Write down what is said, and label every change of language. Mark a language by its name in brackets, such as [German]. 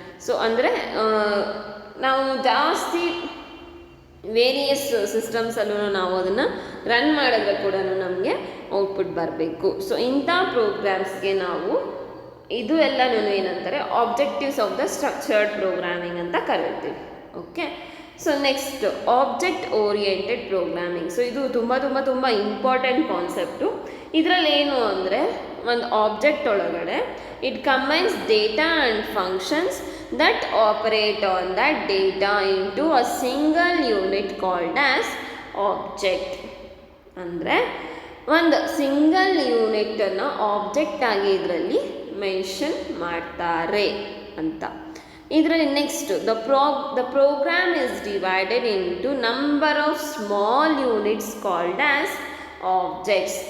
[Kannada] So ಅಂದರೆ ನಾವು ಜಾಸ್ತಿ ವೇರಿಯಸ್ ಸಿಸ್ಟಮ್ಸಲ್ಲೂ ನಾವು ಅದನ್ನು ರನ್ ಮಾಡಿದ್ರೆ ಕೂಡ ನಮಗೆ ಔಟ್ಪುಟ್ ಬರಬೇಕು. ಸೊ ಇಂಥ ಪ್ರೋಗ್ರಾಮ್ಸ್ಗೆ ನಾವು ಇದು ಎಲ್ಲನೂ ಏನಂತಾರೆ objectives of the structured programming ಅಂತ ಕರಿತೀವಿ. Okay, so next object oriented programming. So ಇದು ತುಂಬ ಇಂಪಾರ್ಟೆಂಟ್ ಕಾನ್ಸೆಪ್ಟು. ಇದರಲ್ಲಿ ಏನು ಅಂದರೆ ಒಂದು ಆಬ್ಜೆಕ್ಟ್ ಒಳಗಡೆ [English] It combines data and functions that operate on that data into a single unit called as object. [Kannada] ಅಂದರೆ ಒಂದು ಸಿಂಗಲ್ ಯೂನಿಟನ್ನು ಆಬ್ಜೆಕ್ಟ್ ಆಗಿ ಇದರಲ್ಲಿ ಮೆನ್ಷನ್ ಮಾಡ್ತಾರೆ ಅಂತ. ಇದರಲ್ಲಿ [English] Next the program is divided into number of small units called as objects.